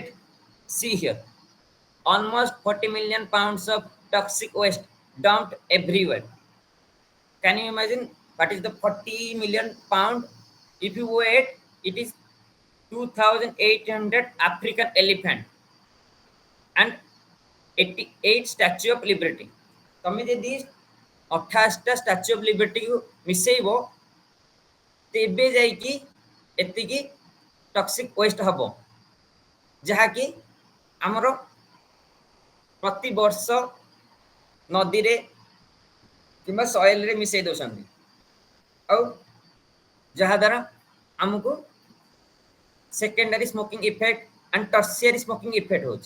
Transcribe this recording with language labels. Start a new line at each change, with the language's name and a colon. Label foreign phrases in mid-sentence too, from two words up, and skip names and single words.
English: See here, almost 40 million pounds of toxic waste dumped everywhere. Can you imagine what is the 40 million pound? If you weigh it is 2800 African elephant and 88 statue of liberty.
Odia: ତମେ ଯଦି 28ଟା ଷ୍ଟାଚ୍ୟୁ ଅଫ୍ ଲିବର୍ଟିକୁ ମିଶେଇବ, ତେବେ ଯାଇକି ଏତିକି
English: toxic waste
Odia: ହେବ, ଯାହାକି ଆମର ପ୍ରତିବର୍ଷ ନଦୀରେ କିମ୍ବା ସଏଲରେ ମିଶେଇ ଦେଉଛନ୍ତି, ଆଉ ଯାହାଦ୍ୱାରା ଆମକୁ
English: secondary smoking effect and tertiary smoking effect
Odia: ହେଉଛି।